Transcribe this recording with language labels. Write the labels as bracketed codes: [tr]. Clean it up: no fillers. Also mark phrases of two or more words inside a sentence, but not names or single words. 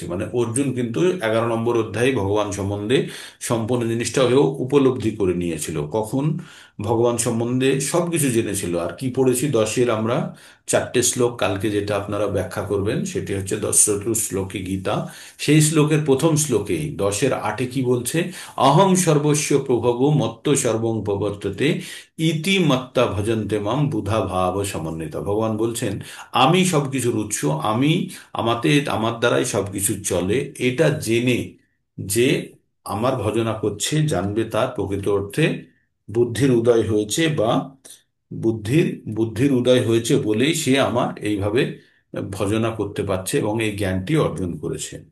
[bn] মানে অর্জুন কিন্তু 11 নম্বর অধ্যায়ে ভগবান সম্বন্ধে সম্পূর্ণ জিনিসটা হয়েও উপলব্ধি করে নিয়েছিল। কখন? ভগবান সম্বন্ধে সবকিছু জেনেছিল। আর কি পড়েছি? 10-এর আমরা 4টে শ্লোক কালকে যেটা আপনারা ব্যাখ্যা করবেন সেটি হচ্ছে 10 শ্লোকে গীতা। সেই শ্লোকের প্রথম শ্লোকেই 10-এর 8-এ কি বলছে? [sa] অহং সর্বস্ব প্রভব মত্ত সর্বং প্রবর্ততে ইতি মত্তা ভজন্তে মাম বুধা ভাব সমন্বিতা। [bn] ভগবান বলছেন আমি সবকিছুর উৎস, আমি আমার দ্বারাই সবকিছু চলে, এটা জেনে যে আমার ভজনা করছে, জানবে তার প্রকৃত অর্থে বুদ্ধির উদয় হয়েছে, বা বুদ্ধির বুদ্ধির উদয় হয়েছে বলেই সে আমার এইভাবে ভজনা করতে পারছে এবং এই জ্ঞানটি অর্জন করেছে।